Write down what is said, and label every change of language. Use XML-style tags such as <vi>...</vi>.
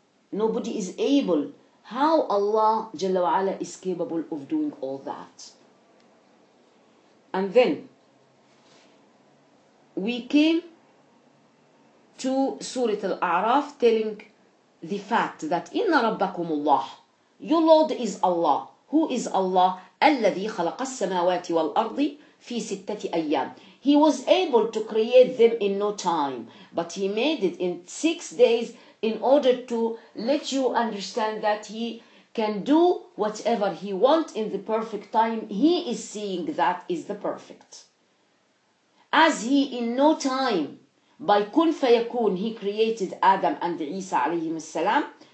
<en>Nobody is able. How Allah</en> <ar>Jalla wa Ala</ar> <en>is capable of doing all that. And then we came to Surah Al-A'raf, telling the fact that</en> <ar>Inna Rabbakumullah,</ar> <en>your Lord is Allah. Who is Allah?</en> <ar>الذي خلق السماوات والأرض في ستة أيام.</ar> <en>He was able to create them in no time, but He made it in 6 days in order to let you understand that He can do whatever He wants in the perfect time. He is seeing that is the perfect. As He in no time, by</en> <ar>kun fayakun,</ar> <en>He created Adam and Isa</en> <ar>alayhim salam.</ar>